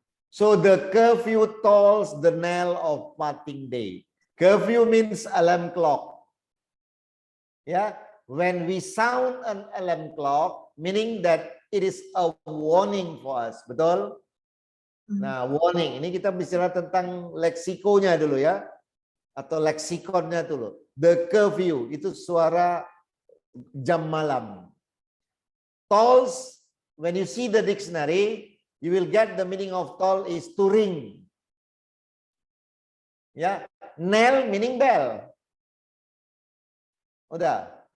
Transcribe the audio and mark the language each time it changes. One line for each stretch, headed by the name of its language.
English: So the curfew tolls the knell of parting day. Curfew means alarm clock. Ya, when we sound an alarm clock, meaning that it is a warning for us,
Indonesian: betul? Nah, warning. Ini kita bicara tentang leksikonya dulu ya, atau leksikonnya dulu. The curfew itu suara jam malam.
English: Tolls, when you see the dictionary, you will get the meaning of toll is to ring. Ya, knell meaning bell.
Indonesian: Udah.